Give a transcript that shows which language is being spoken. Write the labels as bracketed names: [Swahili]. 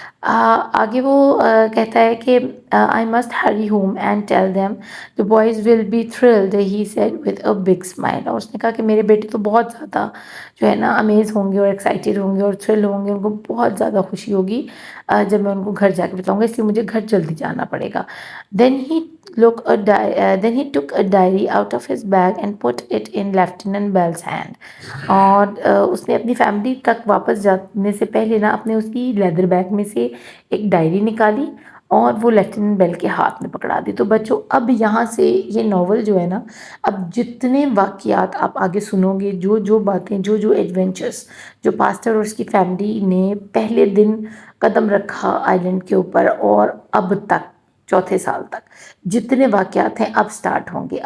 [Urdu] آگے وہ کہتا ہے کہ [English] I must hurry home and tell them the boys will be thrilled, he said with a big smile. [Urdu] اور اس نے کہا کہ میرے بیٹے تو بہت زیادہ جو ہے نا امیز ہوں گے اور ایکسائٹیڈ ہوں گے اور تھرل ہوں گے، ان کو بہت زیادہ خوشی ہوگی جب میں ان کو گھر جا کے بتاؤں گا، اس لیے مجھے گھر جلدی جانا پڑے گا. [English] Then he took a diary out of his bag and put it in Lieutenant Bell's hand. [Urdu] اور اس نے اپنی فیملی تک واپس جانے سے پہلے نا اپنے اس کی لیدر بیگ میں سے ایک ڈائری نکالی اور وہ لیفٹیننٹ بیل کے ہاتھ میں پکڑا دی. تو بچوں اب یہاں سے یہ ناول جو ہے نا، اب جتنے واقعات آپ آگے سنو گے، جو باتیں، جو ایڈونچرس جو پاسٹر اور اس کی فیملی نے پہلے دن قدم رکھا آئی لینڈ کے اوپر اور اب تک 4 سال تک جتنے واقعات ہیں اب سٹارٹ ہوں گے.